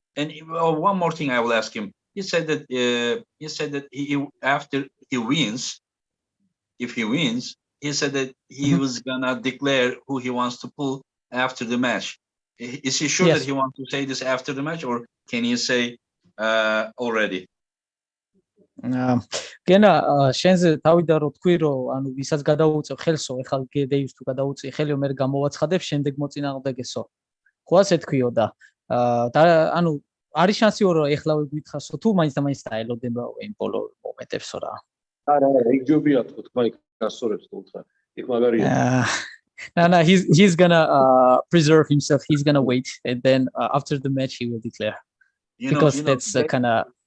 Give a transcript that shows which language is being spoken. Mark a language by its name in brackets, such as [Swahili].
[English] And one more thing I will ask him. He said that he after he wins, if he wins, he said that he was gonna declare who he wants to pull after the match. Is he sure that he wants to say this after the match, or can he say already? [Georgian] გენა შენზე თავიდან რო თქვი რომ ანუ ვისაც გადაუწევ ხელსო ეხლა გედეის თუ გადაუწი ხელიო მე გამოვაცხადებ შემდეგ მოწინააღმდეგესო ხო ასე თქვიო და ანუ არის შანსი რომ ეხლა ვიგითხარსო თუ მაინც და მაინც დაელოდება იმ ბოლო მომენტებსო რა არა ეგ ჯობია თქო თქვა იქ გასწორებს თუ უთხრა იქ მაგარია [English] no he's gonna preserve himself, he's gonna wait, and then after the match he will declare because that's kind of